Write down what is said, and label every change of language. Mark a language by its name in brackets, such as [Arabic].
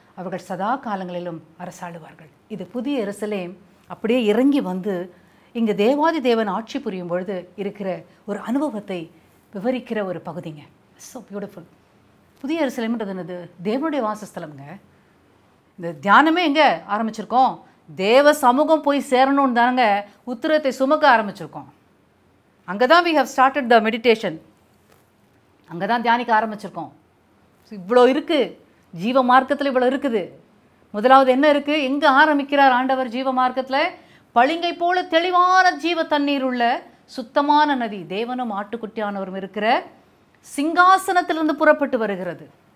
[Tamil] அவர்கள் சதா காலங்களிலும் அரசாளுவார்கள். இது புதிய எருசலேம் அப்படியே இறங்கி வந்து இங்கே தேவாதி தேவன் ஆட்சி புரியும் பொழுது இருக்கிற ஒரு அனுபவத்தை விவரிக்கிற ஒரு பகுதிங்க. [English] So beautiful. [Tamil] புதிய எருசலேம்ன்றது என்னது? தேவனுடைய வாசஸ்தலம்ங்க. இந்த தியானமே எங்கே ஆரம்பிச்சிருக்கோம்? தேவ சமூகம் போய் சேரணும்னு தானங்க உத்திரத்தை சுமக்க ஆரம்பிச்சிருக்கோம். அங்கே தான் [English] we have started the meditation. [Tamil] அங்கே தான் தியானிக்க ஆரம்பிச்சிருக்கோம். இவ்வளோ இருக்குது ஜீவ மார்க்கத்தில், இவ்வளோ இருக்குது. முதலாவது என்ன இருக்குது? எங்கே ஆரம்பிக்கிறார் ஆண்டவர் ஜீவ மார்க்கத்தில்? பளிங்கை போல தெளிவான ஜீவ தண்ணீர் உள்ள சுத்தமான நதி தேவனும் ஆட்டுக்குட்டியானவரும் இருக்கிற சிங்காசனத்திலிருந்து புறப்பட்டு வருகிறது.